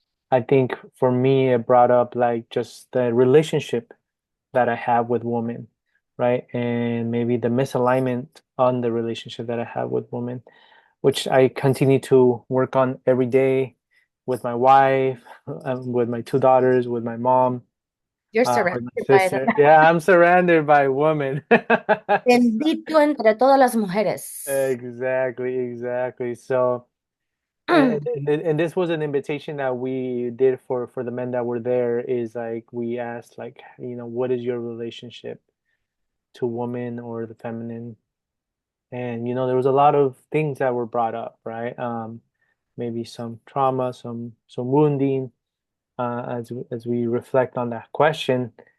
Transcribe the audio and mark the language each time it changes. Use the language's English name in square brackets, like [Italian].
[English] I think for me, it brought up like just the relationship that I have with women, right? And maybe the misalignment on the relationship that I have with women, which I continue to work on every day with my wife, with my two daughters, with my mom, You're with my surrounded by them. sister. Yeah, I'm surrounded by women. [Spanish] Bendito entre todas las mujeres. [English] Exactly, exactly. So, and this was an invitation that we did for the men that were there. Is like we asked, like, what is your relationship to woman or the feminine? And there was a lot of things that were brought up, right? Maybe some trauma, some wounding, as we reflect on that question.